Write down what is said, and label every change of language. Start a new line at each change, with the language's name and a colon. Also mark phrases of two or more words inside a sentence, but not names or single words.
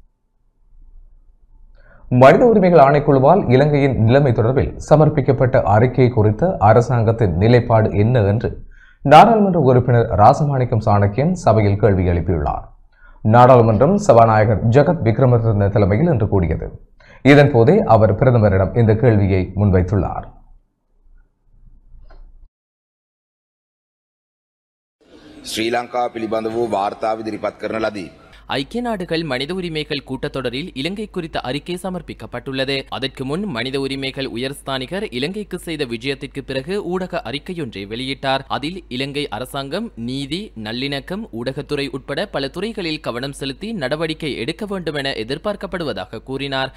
Tamil: மனித உரிமைகள் ஆணைக்குழுவால் இலங்கையின் நிலைமை தொடர்பில் சமர்ப்பிக்கப்பட்ட அறிக்கை குறித்த அரசாங்கத்தின் நிலைப்பாடு என்ன என்று நாடாளுமன்ற உறுப்பினர் ராசமாணிக்கம் சாணக்கியன் சபையில் கேள்வி எழுப்பியுள்ளார். நாடாளுமன்றம் சபாநாயகர் ஜகத் விக்ரமரத்ன தலைமையில் இன்று கூடியது. இதன்போதே அவர் பிரதமரிடம் இந்த கேள்வியை முன்வைத்துள்ளார்.
Sinhala: ශ්‍රී ලංකාව පිළිබඳ වූ වාර්තාව ඉදිරිපත් කරන ලදී.
Tamil: ஐக்கிய நாடுகள் மனித உரிமைகள் கூட்டத்தொடரில் இலங்கை குறித்த அறிக்கை சமர்ப்பிக்கப்பட்டுள்ளது. அதற்கு முன் மனித உரிமைகள் உயர்ஸ்தானிகர் இலங்கைக்கு செய்த விஜயத்திற்கு பிறகு ஊடக அறிக்கையொன்றை வெளியிட்டார். அதில் இலங்கை அரசாங்கம் நீதி, நல்லிணக்கம், ஊடகத்துறை உட்பட பல துறைகளில் கவனம் செலுத்தி நடவடிக்கை எடுக்க வேண்டும் என எதிர்பார்க்கப்படுவதாக கூறினார்.